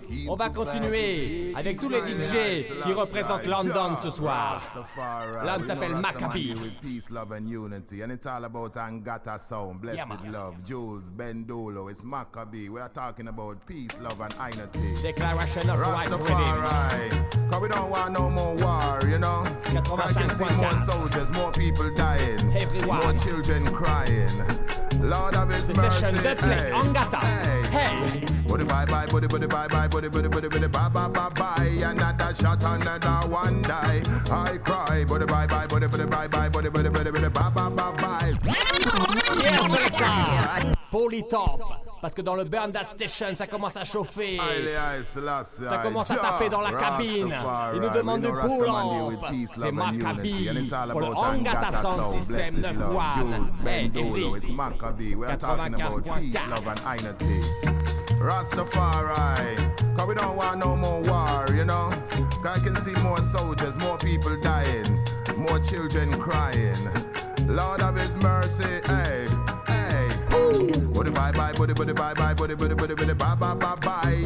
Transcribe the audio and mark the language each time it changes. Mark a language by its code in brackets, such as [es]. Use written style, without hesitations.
[fr] On va continuer avec tous les DJ qui représentent London ce soir. L'homme s'appelle Maccabi. [en] Peace, love and unity. And it's all about Angata sound. Blessed love. Jules Bendulo. It's Maccabi. We are talking about peace, love and unity. Declaration of Right Rhythm. Cause we don't want no more war, you know. I can see more soldiers, more people dying. Everyone. More children crying. Lord of His mercy. [fr] Session de play, Angata. Hey. [en] Body bye bye, body bye bye, body bye bye. Another shot, another one die. I cry, body bye bye, body bye bye, body bye. Yes, Selecta. Polytop. [fr] Parce que dans le Burn That Station, ça commence à chauffer. Ça commence à taper dans la cabine. Il nous demande du pull-up. C'est Maccabi pour le Angata Sound System 9-1. [en] Hey, it's Maccabi. We are talking about peace, love and unity. Rastafari, cause we don't want no more war, you know. Cause I can see more soldiers, more people dying, more children crying. Lord of His mercy, hey, hey. Body bye bye, body bye bye, body bye.